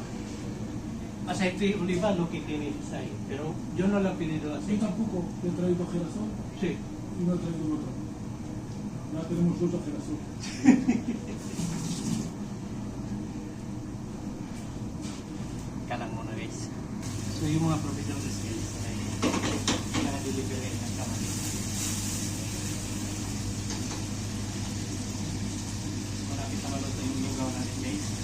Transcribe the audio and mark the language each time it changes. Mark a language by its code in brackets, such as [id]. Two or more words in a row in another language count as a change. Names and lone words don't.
[es] Aceite de oliva lo que tiene ahí, pero yo no le he pedido Yo aceite. tampoco he traído girasol Sí. y no he traído otro. Ya tenemos 2 de girasol. [tl] Kalang muna guys. So yung mga provisionals guys ay naka-deliver ngayon ng kamali. Malapit na maluto yung lugaw natin guys.